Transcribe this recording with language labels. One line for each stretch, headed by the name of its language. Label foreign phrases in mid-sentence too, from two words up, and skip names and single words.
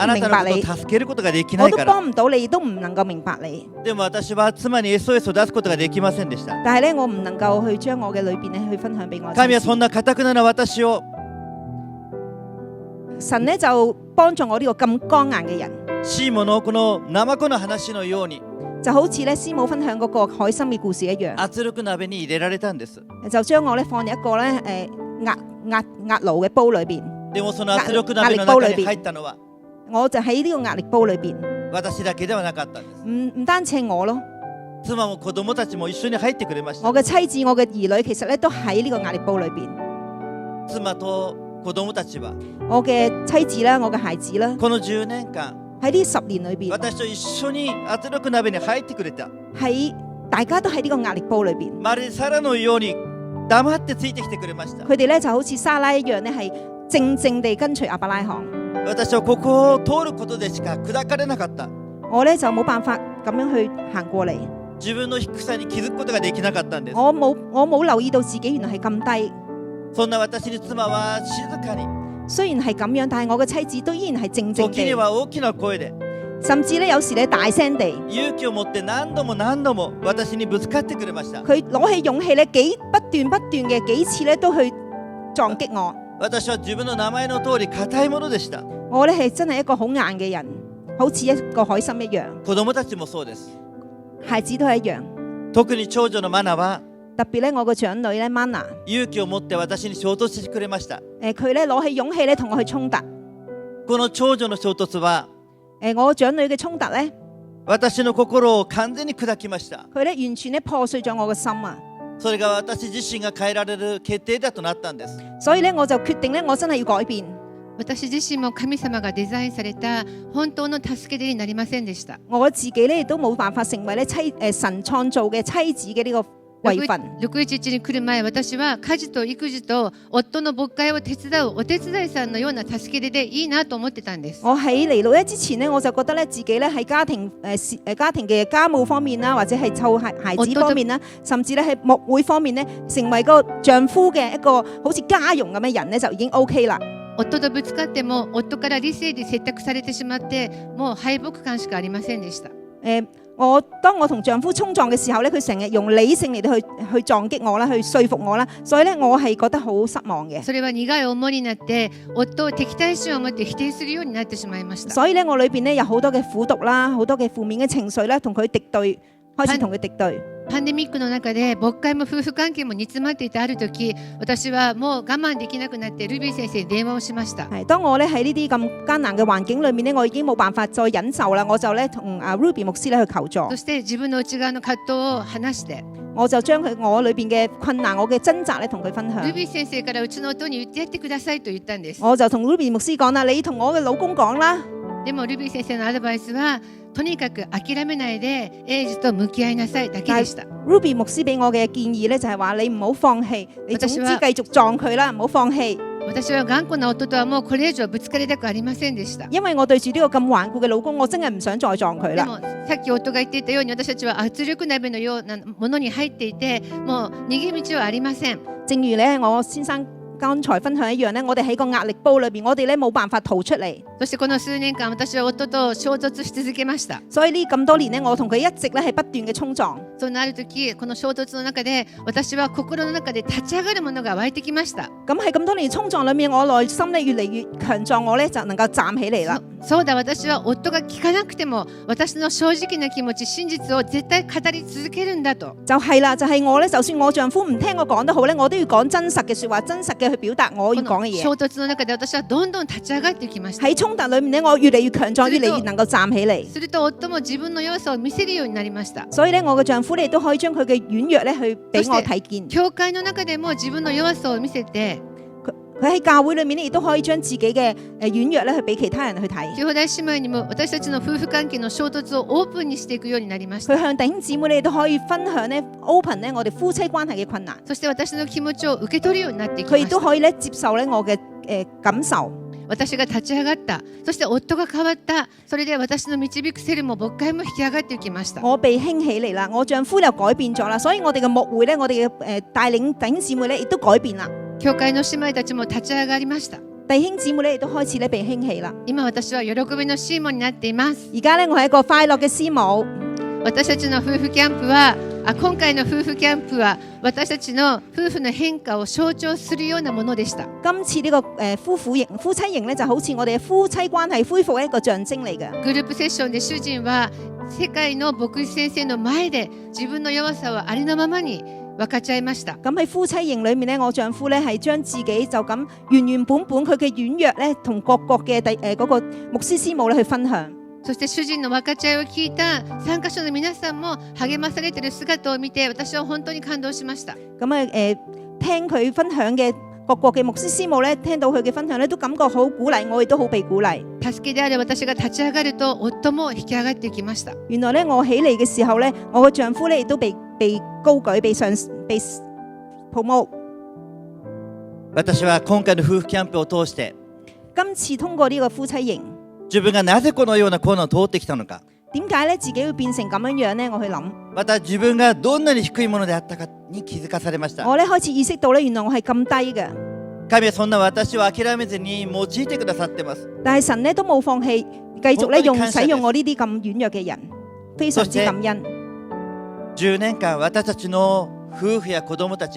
Japanese: あな
Cantonese: 明白你
Japanese: たのこと。を助けることができな
Cantonese: 我都
Japanese: いから。
Cantonese: 幫唔到你，亦都唔能夠明白你。
Japanese: でも私は妻に SOS を出すことができませんでした。
Cantonese: 但係呢，我唔能夠去將我嘅裏邊呢去分享俾我妻子。
Japanese: 神はそんな堅くなな私を
Cantonese: 神呢就幫助我呢個咁剛硬嘅人，
Japanese: シーモのこのナマコの話のように
Cantonese: 就好似呢師母分享嗰個海參嘅故事一樣，
Japanese: 圧力鍋に入れられたんです。
Cantonese: 就將我呢放入一個呢壓爐嘅煲裏邊。
Japanese: でもその圧力鍋の中に入ったのは
Cantonese: 我就喺呢個壓力煲裏邊，
Japanese: 私だけではなかったんです。
Cantonese: 唔單止係我咯，
Japanese: 妻も子供たちも一緒に入ってくれました。
Cantonese: 我嘅妻子、我嘅兒女其實呢都喺呢個壓力煲裏邊。
Japanese: 妻と子供たちは
Cantonese: 我嘅妻子啦，我嘅孩子啦，
Japanese: この10年間
Cantonese: 喺呢10年裏邊，
Japanese: 私と一緒に圧力鍋に入ってくれた。
Cantonese: 喺大家都喺呢個壓力煲裏邊。
Japanese: まるでサラのように黙ってついてきてくれました。
Cantonese: 佢哋呢就好似沙拉一樣呢，係靜靜地跟隨亞伯拉罕。
Japanese: 私はここを通ることでしか砕かれなかった。
Cantonese: 我呢就冇辦法咁樣去行過嚟。
Japanese: 自分の低さに気づくことができなかったんです。
Cantonese: 我冇留意到自己原來係咁低。
Japanese: そんな私に妻は静かに、
Cantonese: 雖然係咁樣，但係我嘅妻子都依然係靜靜
Japanese: 時に
Cantonese: 地，
Japanese: は大きな聲で
Cantonese: 甚至呢有時呢大聲地，
Japanese: 勇気を持って何度も何度も私にぶつかってくれました。
Cantonese: 佢攞起勇氣呢不斷嘅幾次呢都去撞擊我。
Japanese: 私は自分の名前の通り硬いものでした。
Cantonese: 我呢係真係一個好硬嘅人，好似一個海參一樣。
Japanese: 子供たちもそうです。
Cantonese: 孩子都係一樣。
Japanese: 特に長女のマナは
Cantonese: 特別呢我個長女呢 Mana，
Japanese: 勇気を持って私に衝突してくれました。
Cantonese: 佢呢攞起勇氣呢同我去衝突。
Japanese: この長女の衝突は
Cantonese: 我長女嘅衝突呢，
Japanese: 私の心を完全に砕きました。
Cantonese: 佢呢完全呢破碎咗我嘅心啊！
Japanese: それが私自身が変えられる決定だとなったんです。
Cantonese: 所以呢我就決定呢我真係要改變。
Japanese: 私自身も神様がデザインされた本当の助け手になりませんでした。
Cantonese: 我自己呢亦都冇辦法成為呢神創造嘅妻子嘅呢個位份。
Japanese: 611 に来る前、私は家事と育児と夫の牧会を手伝うお手伝いさんのような助け手でいいなと思ってたんです。
Cantonese: 我喺嚟611之前呢，我就覺得呢自己呢喺家庭嘅家務方面啦，或者係湊孩子方面啦，甚至呢喺牧會方面呢，成為個丈夫嘅一個好似家傭咁嘅人呢，就已經 OK 啦。
Japanese: 夫とぶつかっても夫から理性で説得されてしまってもう敗北感しかありませんでした。
Cantonese: 當我同丈夫衝撞嘅時候呢，佢成日用理性嚟到去撞擊我啦，去說服我啦，所以呢，我係覺得好失望嘅。
Japanese: それは苦い思いになって夫を敵対心を持って否定するようになってしまいました。
Cantonese: 所以呢，我裏邊呢有好多嘅苦毒啦，好多嘅負面嘅情緒啦，同佢敵對，開始同佢敵對。
Japanese: パンデミックの中で牧会も夫婦関係も煮詰まっていたある時、私はもう我慢できなくなってルビー先生に電話をしました。
Cantonese: 係當我咧喺呢啲咁艱難嘅環境裏面咧，我已經冇辦法再忍受啦，我就咧同Ruby 牧師咧去求助。
Japanese: そして自分の內側の葛藤を話して、
Cantonese: 我就將我裏邊嘅困難、我嘅掙扎咧同佢分享。
Japanese: ルビー先生からうちの夫に言ってやってくださいと言ったんです。
Cantonese: 我就同 Ruby 牧師講啦，你同我嘅老公講啦。
Japanese: でもルビー先生のアドバイスは、とにかく諦めないでエイジと向き合いなさいだけでした。
Cantonese: Ruby 牧師俾我嘅建議咧就係話你唔好放棄，你總之繼續撞佢啦，唔好放棄。
Japanese: 私は頑固な夫とはもうこれ以上ぶつかりたくありませんでした。
Cantonese: 因為我對住呢個咁頑固嘅老公，我真係唔想再撞佢啦。
Japanese: でもさっき夫が言っていたように、私たちは圧力鍋のようなものに入っていて、もう逃げ道はありません。
Cantonese: 正如咧我先生剛才分享一樣咧，我哋喺個壓力煲裏邊，我哋咧冇辦法逃出嚟。
Japanese: そしてこの數年間、私は夫と衝突し続けました。
Cantonese: 所以呢咁多年咧，我同佢一直咧係不斷嘅衝撞。
Japanese: そうなるとき、この衝突の中で、私は心の中で立ち上がるものが湧いてきました。
Cantonese: 咁喺咁多年衝撞裏面，我內心咧越嚟越強壯，我咧就能夠站起嚟啦。
Japanese: そうだ、私は夫が聞かなくても、私の正直な気持ち、真実を絶対語り続けるんだと。
Cantonese: 就係啦，就係我咧，就算我丈夫唔聽我講得好咧，我都要講真實嘅說話，真實嘅去表達我要講嘅嘢。
Japanese: 衝突の中で私はどんどん立ち上がってきました。
Cantonese: 喺衝突裏面咧，我越嚟越強壯，越嚟越能夠站起嚟。
Japanese: すると夫も自分の弱さを見せるようになりました。
Cantonese: 所以咧，我嘅丈夫咧都可以將佢嘅軟弱咧去俾我睇見。
Japanese: 教會の中でも自分の弱さを見せて、
Cantonese: 佢喺教會裏面咧亦都可以將自己嘅軟弱咧去俾其他人去睇。
Japanese: 兄弟姉妹にも私たちの夫婦関係の衝突をオープンにしていくようになりました。
Cantonese: 佢向弟兄姊妹咧都可以分享咧 open 咧我哋夫妻關係嘅困難。
Japanese: そして私の気持ちを受け取るようになっていき
Cantonese: 佢亦
Japanese: ました。
Cantonese: 都可以咧接受咧我嘅感受。
Japanese: 私が立ち上がった、そして夫が変わった、それで私の導くセルも牧会も引き上がっていきました。
Cantonese: 我被興起嚟啦，我丈夫又改變咗啦，所以我哋嘅牧會咧，我哋嘅帶領弟兄姊妹咧，亦都改變啦。
Japanese: 教會の姉妹たちも立ち上がりました。
Cantonese: 弟兄姊妹咧亦都開始咧被興起啦。
Japanese: 今私は喜びのシーモになっています。
Cantonese: 而家咧我係一個快樂嘅師母。
Japanese: 私たちの夫婦キャンプは、今回の夫婦キャンプは私たちの夫婦の変化を象徴するようなものでした。
Cantonese: 今次呢個夫妻營咧就好似我哋嘅夫妻關係恢復一個象徵嚟嘅。
Japanese: グループセッションで主人は世界の牧師先生の前で自分の弱さをありのままに分かち合いました。
Cantonese: 咁喺夫妻營裏面咧，我丈夫咧係將自己就咁原原本本佢嘅軟弱咧，同各國嘅嗰個牧師師母咧去分享。
Japanese: そして主人の分かち合いを聞いた参加者の皆さんも励まされている姿を見て、私は本当に感動しました。
Cantonese: 咁聽佢分享嘅各國嘅牧師師母咧，聽到佢嘅分享咧，都感覺好鼓勵，我亦都好被鼓勵。
Japanese: 助けである私が立ち上がると、夫も引き上がってきました。
Cantonese: 原來咧，我起嚟嘅時候咧，我嘅丈夫咧亦都被高舉、被 promote。
Japanese: 私は今回の夫婦キャンプを通して、
Cantonese: 今次通過呢個夫妻營，
Japanese: 自分がなぜこのような困難を通ってきたのか、
Cantonese: 點解咧自己會變成咁樣樣咧？我去諗，
Japanese: また自分がどんなに低いものであったかに気づかされました。
Cantonese: 我咧開始意識到咧，原來我係咁低嘅。
Japanese: 神はそんな私を諦めずに用いてくださってます。
Cantonese: 但係神咧都冇放棄，繼續咧使用我呢啲咁軟弱嘅人，非常之感恩。
Japanese: 10年間私たちの夫婦や子供たち、